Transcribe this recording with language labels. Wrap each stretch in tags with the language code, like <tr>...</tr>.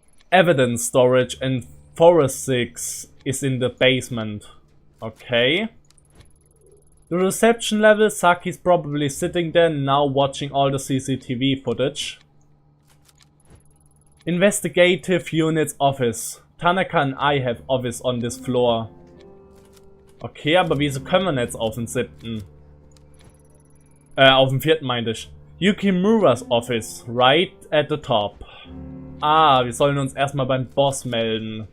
<en>Evidence storage and forensics is in the basement. Okay. The reception level, Saki's probably sitting there now watching all the CCTV footage. Investigative Unit's office. Tanaka and I have office on this floor.</en> <de>Okay, aber wieso können wir jetzt auf den 7.? Auf den 4. meinte ich.</de> <en>Yukimura's office, right at the top.</en> <de>Ah, wir sollen uns erstmal beim Boss melden.</de>